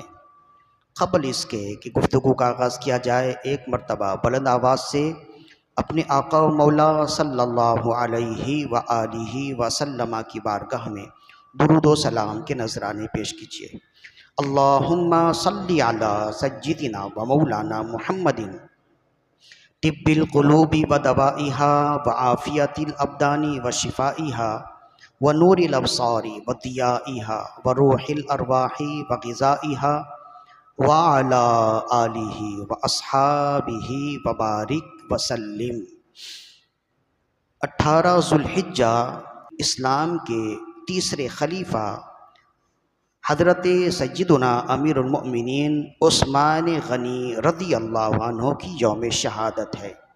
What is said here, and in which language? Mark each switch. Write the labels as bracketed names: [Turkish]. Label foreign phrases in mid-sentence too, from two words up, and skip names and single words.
[Urdu] قبل اس کے کہ گفتگو کا آغاز کیا جائے، ایک مرتبہ بلند آواز سے اپنے آقا و مولا [Arabic] صلی اللہ علیہ وآلہ وسلم [Urdu] کی بارگاہ میں درود و سلام کے نذرانے پیش کیجیے۔ [Arabic] اللہم صلی علی سیدنا و مولانا محمد طب القلوب و دوائها و عافیت الابدان و شفائها و نور الابصار و ضیائها و روح الارواح و غذائها و علی آلہ و اصحابہ و بارک وسلم۔ [Urdu] 18 ذوالحجہ اسلام کے تیسرے خلیفہ حضرت سیدنا امیر المؤمنین عثمان غنی [Arabic] رضی اللہ عنہ [Urdu] کی یوم شہادت ہے۔